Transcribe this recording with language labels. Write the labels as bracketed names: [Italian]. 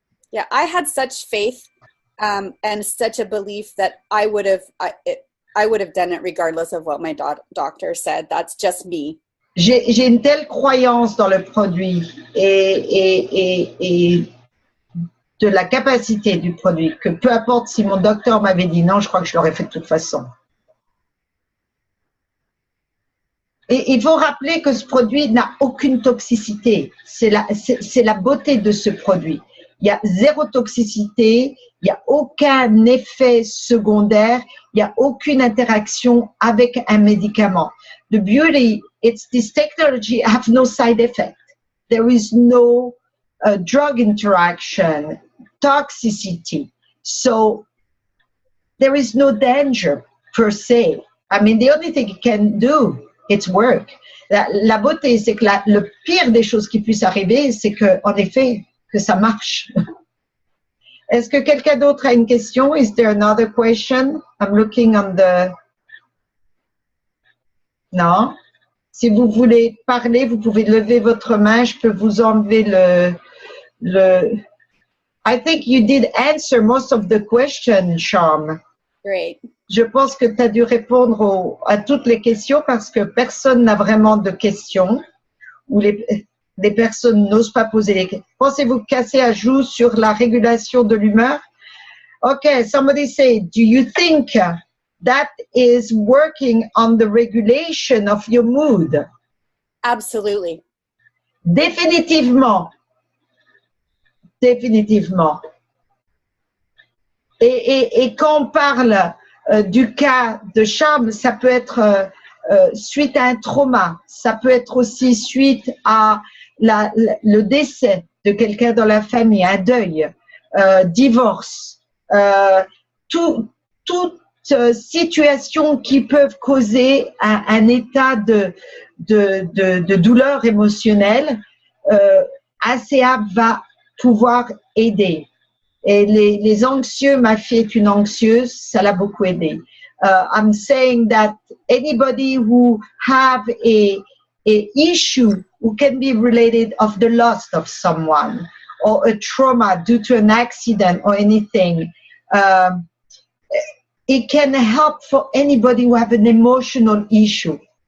[English] Yeah, I had such faith and such a belief that I would have done it regardless of what my doctor said. That's just me. [French] J'ai une telle croyance dans le produit et de la capacité du produit que peu importe si mon docteur m'avait dit non, je crois que je l'aurais fait de toute façon. Et il faut rappeler que ce produit n'a aucune toxicité. C'est la beauté de ce produit. Il y a zéro toxicité, il n'y a aucun effet secondaire, il n'y a aucune interaction avec un médicament. [English] The beauty, it's this technology have no side effect. There is no drug interaction, toxicity. So there is no danger per se. I mean, the only thing it can do, it's work. [French] La beauté, c'est que le pire des choses qui puissent arriver, c'est que, en effet, que ça marche. Est-ce que quelqu'un d'autre a une question? [English] Is there another question? I'm looking on the... [French] Non? Si vous voulez parler, vous pouvez lever votre main. Je peux vous enlever le... [English] I think you did answer most of the questions, Charm. Great. [French] Je pense que tu as dû répondre à toutes les questions parce que personne n'a vraiment de questions ou les personnes n'osent pas poser les questions. Pensez-vous que Cassie ajoute sur la régulation de l'humeur? [English] Okay, somebody say, do you think that is working on the regulation of your mood? Absolutely. [French] Définitivement. Définitivement. Et quand on parle du cas de Charm, ça peut être suite à un trauma, ça peut être aussi suite à le décès de quelqu'un dans la famille, un deuil, divorce, toute situation qui peuvent causer un état de douleur émotionnelle, ACA va pouvoir aider. Et les anxieux, ma fille est une anxieuse, ça l'a beaucoup aidé. [English] I'm saying that anybody who have a issue who can be related of the loss of someone or a trauma due to an accident or anything, it can help for anybody who have an emotional issue.